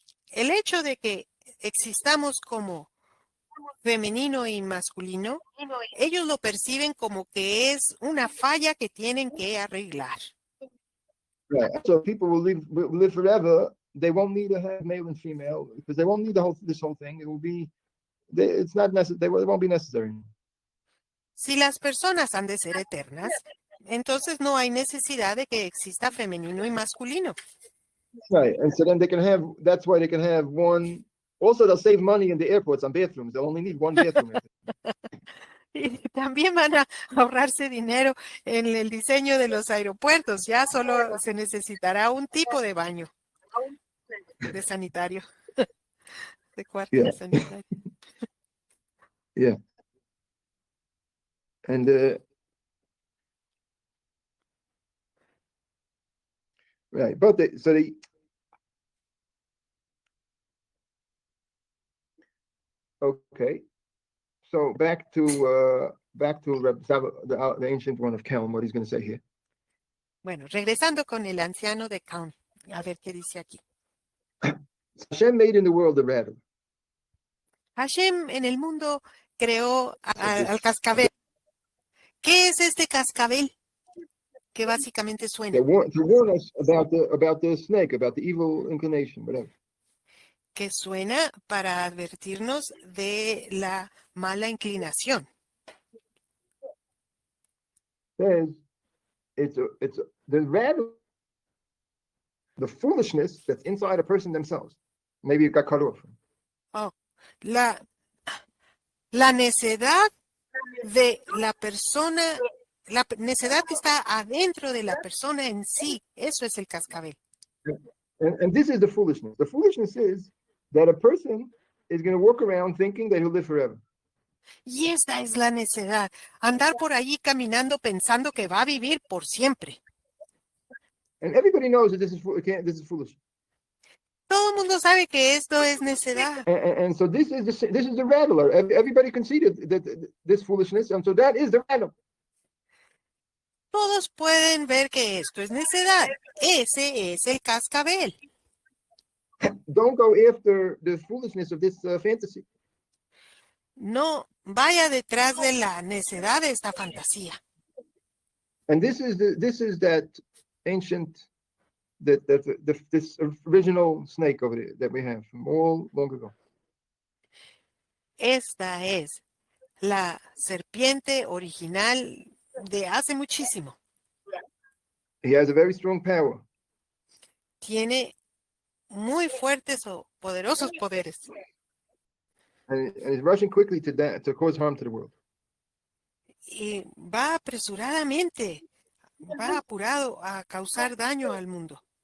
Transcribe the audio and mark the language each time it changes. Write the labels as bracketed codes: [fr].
[es] El hecho de que existamos como femenino y masculino, ellos lo perciben como que es una falla que tienen que arreglar. [en] Right. So people will live forever. They won't need to have male and female because they won't need this whole thing. It will be, it's not necessary. It won't be necessary. [es] Si las personas han de ser eternas, entonces no hay necesidad de que exista femenino y masculino. [en] Right, and so then they can have. That's why they can have one. Also, they'll save money in the airports on bathrooms. They'll only need one bathroom. [es] Y también van a ahorrarse dinero en el diseño de los aeropuertos. Ya solo se necesitará un tipo de baño de sanitario, de cuarto de sanitario. [en] Yeah. And right, but okay. So back to the ancient one of Kelm, what he's going to say here. [es] Bueno, regresando con el anciano de Kelm, a ver qué dice aquí. [en] Hashem made in the world a rattle. [es] Hashem en el mundo creó al cascabel. ¿Qué es este cascabel? Que básicamente suena. [en] To warn us about the snake, about the evil inclination, whatever. [es] Que suena para advertirnos de la mala inclinación. [en] Says it's the rattle, the foolishness that's inside a person themselves. Maybe it got cut off. [es] Oh, la necedad de la persona, la necedad que está adentro de la persona en sí, eso es el cascabel. [en] And this is the foolishness. The foolishness is that a person is going to walk around thinking that he'll live forever. [es] Y esta es la necedad, andar por allí caminando pensando que va a vivir por siempre. [en] And everybody knows that this is foolish. [es] Todo el mundo sabe que esto es necedad. [en] And so this is the rattler. Everybody conceded that this foolishness, and so that is the rattle. [es] Todos pueden ver que esto es necedad. Ese es el cascabel. [en] Don't go after the foolishness of this fantasy. [es] No vaya detrás de la necedad de esta fantasía. [en] And this is that ancient, this original snake over there that we have from all long ago. [es] Esta es la serpiente original de hace muchísimo. [en] He has a very strong power. [es] Tiene muy fuertes o poderosos poderes. [en] And he's rushing quickly to cause harm to the world. [es] Y va apresuradamente va apurado a causar daño al mundo.